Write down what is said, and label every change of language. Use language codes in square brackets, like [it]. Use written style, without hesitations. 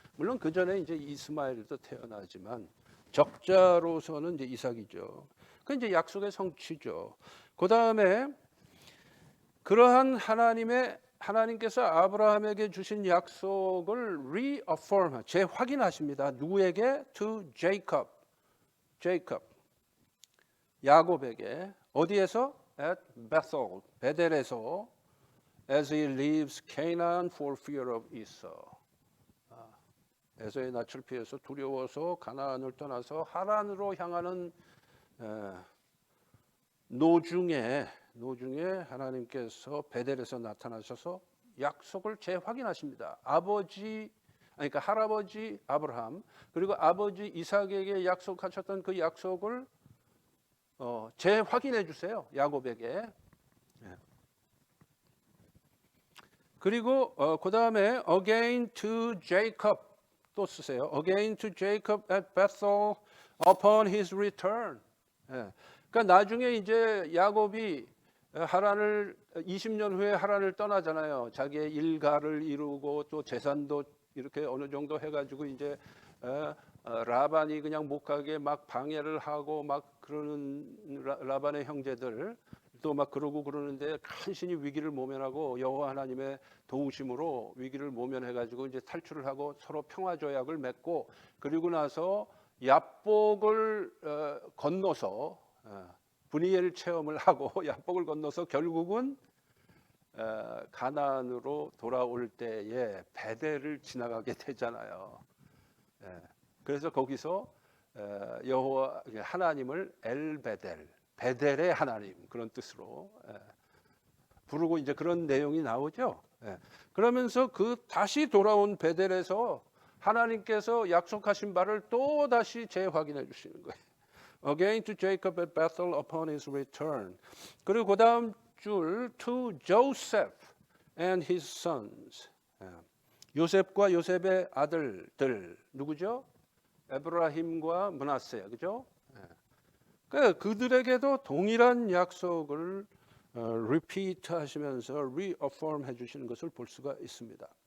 [ko] 물론 그 전에 이제 이스마엘도 태어나지만 적자로서는 이제 이삭이죠. 그 이제 약속의 성취죠. 그 다음에 그러한 하나님께서 아브라함에게 주신 약속을 reaffirm, 재확인하십니다. 누구에게? [en] To Jacob, [ko] 야곱에게. 어디에서? [en] At Bethel, [ko] 베델에서. [en] As he leaves Canaan for fear of Esau. [ko] 에서의 낯을 피해서 두려워서 가나안을 떠나서 하란으로 향하는 노중에 하나님께서 베델에서 나타나셔서 약속을 재확인하십니다. 그러니까 할아버지 아브라함 그리고 아버지 이삭에게 약속하셨던 그 약속을 재확인해 주세요. 야곱에게. 그리고 그 다음에 [en] again to Jacob [ko] 또 쓰세요. [en] Again to Jacob at Bethel upon his return. [ko] 그러니까 나중에 이제 야곱이 하란을 20년 후에 하란을 떠나잖아요. 자기의 일가를 이루고 또 재산도 이렇게 어느 정도 해가지고 이제 라반이 그냥 못 가게 막 방해를 하고 막 그러는 라반의 형제들 또 막 그러고 그러는데 간신히 위기를 모면하고 여호와 하나님의 도우심으로 위기를 모면해가지고 이제 탈출을 하고 서로 평화 조약을 맺고 그리고 나서 야복을 건너서 브니엘 체험을 하고 야복을 건너서 결국은 가나안으로 돌아올 때에 베델을 지나가게 되잖아요. 그래서 거기서 여호와 하나님을 엘베델 베델의 하나님 그런 뜻으로 부르고 이제 그런 내용이 나오죠. 그러면서 그 다시 돌아온 베델에서 하나님께서 약속하신 바를 또 다시 재확인해 주시는 거예요. [en] Again to Jacob at Bethel upon his return. [ko] 그리고 그 다음 줄 [en] to Joseph and his sons. [ko] 요셉과 요셉의 아들들 누구죠? 에브라임과 므낫세, 그죠? 그들에게도 동일한 약속을 repeat 하시면서 reaffirm 해주시는 것을 볼 수가 있습니다.